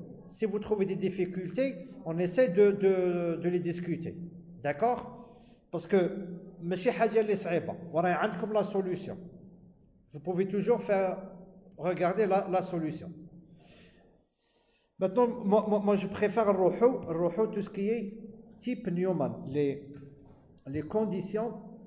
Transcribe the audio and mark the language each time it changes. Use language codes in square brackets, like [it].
[fr] Si vous trouvez des difficultés, on essaie de les discuter. D'accord? Parce que, [ar] ماشي حاجة اللي صعيبة، وراي عندكم [fr] la solution. Vous pouvez toujours regarder la solution. Maintenant, moi je préfère le tout ce qui est type Newman, les conditions.